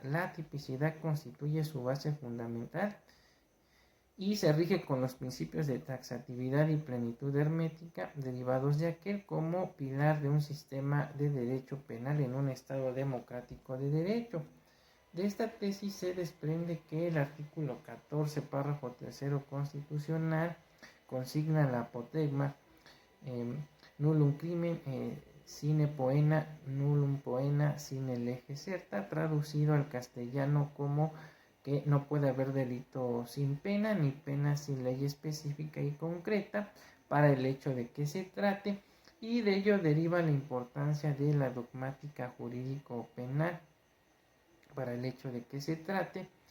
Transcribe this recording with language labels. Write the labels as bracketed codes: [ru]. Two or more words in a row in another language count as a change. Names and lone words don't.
[es] La tipicidad constituye su base fundamental y se rige con los principios de taxatividad y plenitud hermética derivados de aquel como pilar de un sistema de derecho penal en un Estado democrático de derecho. De esta tesis se desprende que el artículo 14, párrafo 3 constitucional consigna la apotegma nullum [la] crimen sine poena, nullum poena sine lege certa, [es] traducido al castellano como que no puede haber delito sin pena, ni pena sin ley específica y concreta para el hecho de que se trate, y de ello deriva la importancia de la dogmática jurídico-penal para el hecho de que se trate,